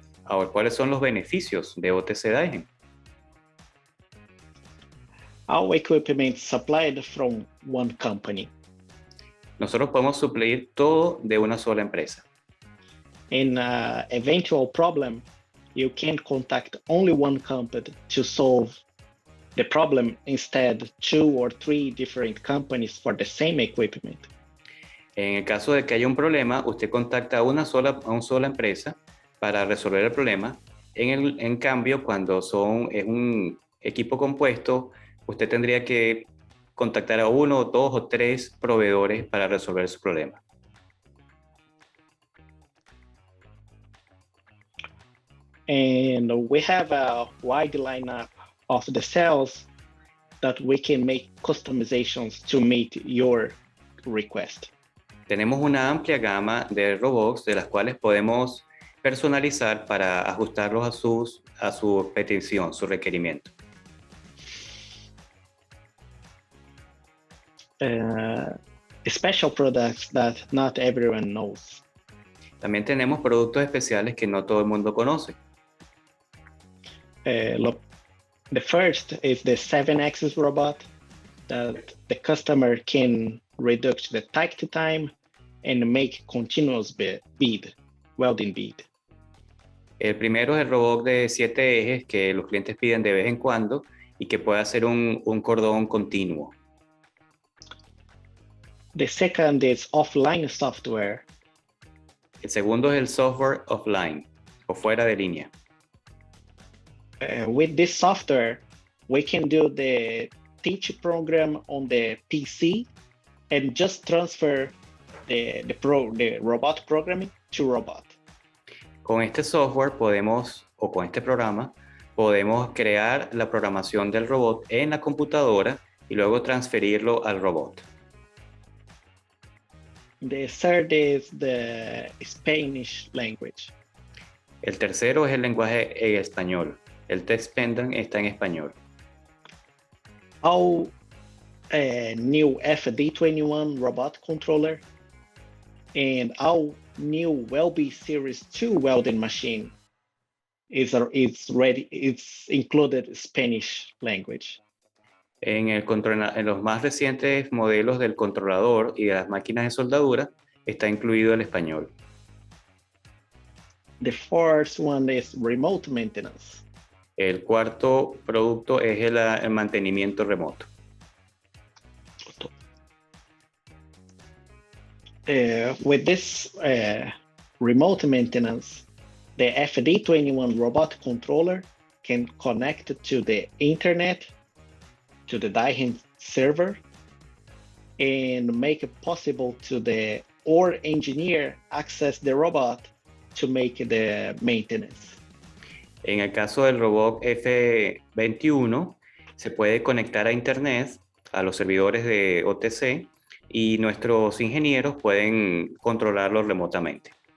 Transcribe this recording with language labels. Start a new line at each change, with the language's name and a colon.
Spanish: Ahora, ¿cuáles son los beneficios de OTC-DAIHEN?
English: All equipment supplied from one company.
Spanish: Nosotros podemos suplir todo de una sola empresa.
English: In an eventual problem, you can contact only one company to solve the problem instead 2 or 3 different companies for the same equipment.
Spanish: En el caso de que haya un problema, usted contacta a una sola empresa para resolver el problema. En cambio, cuando es un equipo compuesto, usted tendría que contactar a uno, dos o tres proveedores para resolver su problema.
English: And we have a wide lineup of the cells that we can make customizations to meet your request.
Spanish: Tenemos una amplia gama de robots de las cuales podemos personalizar para ajustarlos a su petición, su requerimiento.
English: Special products that not everyone knows.
Spanish: También tenemos productos especiales que no todo el mundo conoce.
English: The first is the 7-axis robot that the customer can reduce the cycle time and make continuous bead, welding bead.
Spanish: El primero es el robot de 7 ejes que los clientes piden de vez en cuando y que puede hacer un cordón continuo.
English: The second is offline software.
Spanish: El segundo es el software offline o fuera de línea.
English: With this software, we can do the teach program on the PC and just transfer the robot programming to robot.
Spanish: Con este software con este programa, podemos crear la programación del robot en la computadora y luego transferirlo al robot.
English: The third is the Spanish language.
Spanish: El tercero es el lenguaje en español. El text pendant está en español.
English: Our new FD21 robot controller and our new Welby Series 2 welding machine is ready. It's included Spanish language.
Spanish: En los más recientes modelos del controlador y de las máquinas de soldadura está incluido el español.
English: The fourth one is remote maintenance.
Spanish: El cuarto producto es el mantenimiento remoto.
English: With this remote maintenance, the FD21 robot controller can connect to the internet, to the DAIHEN server, and make it possible to the OR engineer access the robot to make the maintenance.
Spanish: En el caso del robot F21, se puede conectar a internet, a los servidores de OTC, y nuestros ingenieros pueden controlarlo remotamente.